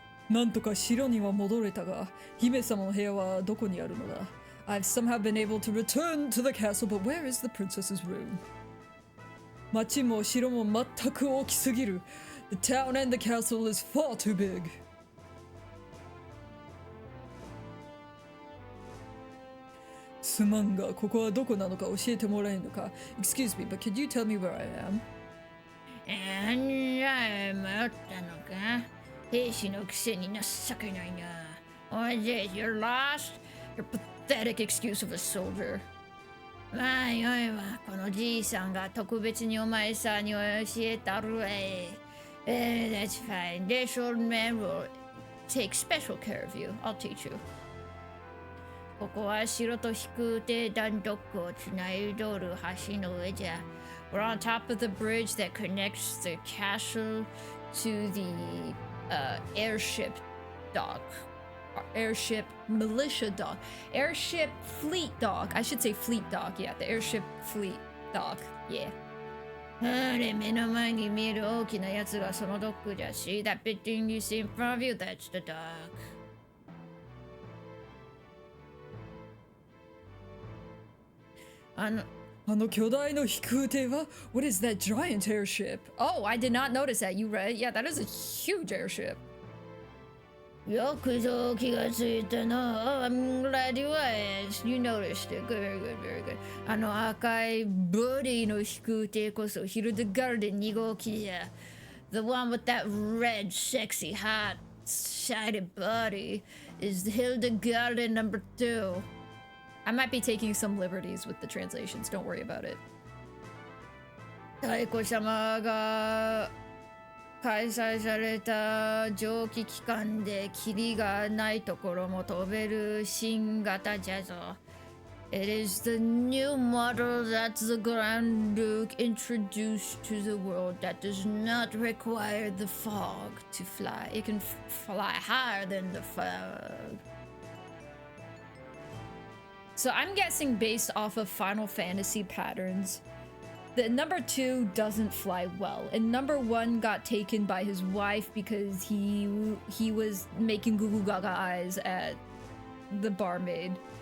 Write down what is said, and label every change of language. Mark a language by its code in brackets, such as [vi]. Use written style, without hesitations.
[ja] なんとか城には戻れたが、姫様の部屋はどこにあるのだ? [en] I've somehow been able to return to the castle, but where is the princess's room? [ja] 町も城も全く大きすぎる. [en] The town and the castle is far too big. [ja] すまんが、ここはどこなのか教えてもらえるのか? [en] Excuse me, but could you tell me where I am? [ja] 迷ったのか? 兵士のくせに情けないな. [en] Oh, you're lost? You're pathetic excuse of a soldier. [ja] まあよいわ。このじいさんが特別にお前さんに教えたるわい。 [en] That's fine. This old man will take special care of you. I'll teach you. [ja] ここは城と飛空艇団ドックをつないどる橋の上じゃ。 [en] We're on top of the bridge that connects the castle to the airship dock. Airship militia dock. Airship fleet dock. I should say fleet dock. Yeah, the airship fleet dock. Yeah. [ja] あれ、目の前に見える大きなやつがそのドックじゃし。 [en] That big thing you see in front of you, that's the dock. [ja] あの巨大の飛空艇は? [en] What is that giant airship? Oh, I did not notice that. You read? Yeah, that is a huge airship. [ja] よくぞ気がついたな. [en] Oh, I'm glad you asked. You noticed it. Good, very good, very good. [ja] あの赤いボディの飛空艇こそヒルデガルデン2号機じゃ. [en] The one with that red, sexy, hot, sided body is Hildegarden number 2. I might be taking some liberties with the translations. Don't worry about it. [ja] 太子様が開催された蒸気機関で霧がないところも飛べる新型ジャズ。 [en] It is the new model that the Grand Duke introduced to the world that does not require the fog to fly. It can fly higher than the fog. So I'm guessing based off of Final Fantasy patterns, the number 2 doesn't fly well, and number 1 got taken by his wife because he was making goo goo gaga eyes at the barmaid.